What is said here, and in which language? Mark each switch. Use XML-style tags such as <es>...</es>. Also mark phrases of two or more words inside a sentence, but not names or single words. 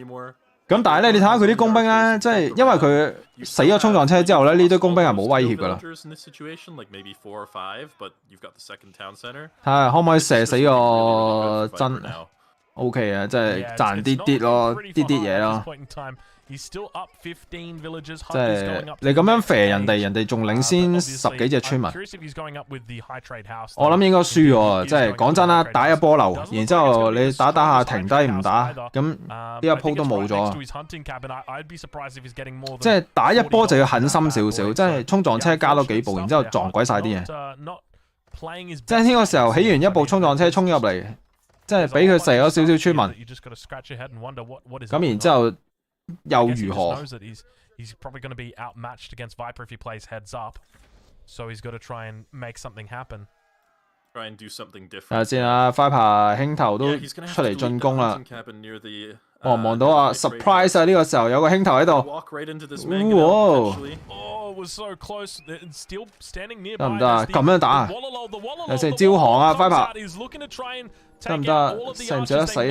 <yue>咁但係咧，你睇下佢啲工兵咧，即係因為佢死咗衝撞車之後咧，呢堆工兵係冇威脅噶啦。睇下可唔可以射死個真 OK 啊，即係賺啲咯，啲嘢咯。</yue> <en>He's still up 15 villagers.</en> <yue>即係你咁樣肥人哋，人哋仲領先10幾隻村民。我諗應該輸喎，即係講真啦，打一波流，然之後你打下停低唔打，咁呢一鋪都冇咗。即係打一波就要狠心少少，即係衝撞車加多幾步，然之後撞鬼晒啲嘢。即係呢個時候起完一部衝撞車衝入嚟，即係俾佢射咗少少村民，咁然之後。又如何</yue> <en>？He's probably going to be outmatched against Viper if he plays heads up. So he's got to try and make something happen. Try and do something different.</en> <yue>睇下先啊 ，Viper 兄頭都出嚟進攻啦。我望到啊 ，surprise 啊！呢個時候有個兄頭喺度。得唔得啊？咁樣打啊？有成招降啊 ，Viper。得唔得？使唔使得死？</yue>